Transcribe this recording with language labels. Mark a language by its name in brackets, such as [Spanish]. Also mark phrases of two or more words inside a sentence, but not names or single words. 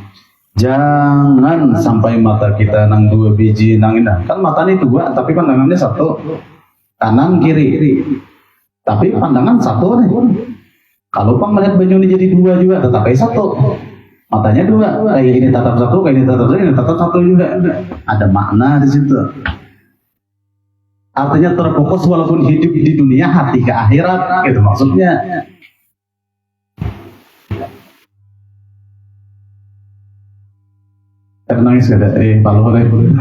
[Banjar] Jangan sampai mata kita nang 2 biji nang ini. [Indonesian] Kan mata ini 2 tapi pandangannya 1. Kanan kiri. Tapi pandangan 1 nih. [Banjar] Kalau pang melihat banyu ini jadi 2 juga tetap kayak 1. [Indonesian] Matanya 2. Kayak ini tatap 1, kayak ini tatap 1, ini tatap 1 juga. Ada makna di situ. Artinya terfokus walaupun hidup di dunia, hati ke akhirat, gitu maksudnya. Nangis gak ada palu oleh.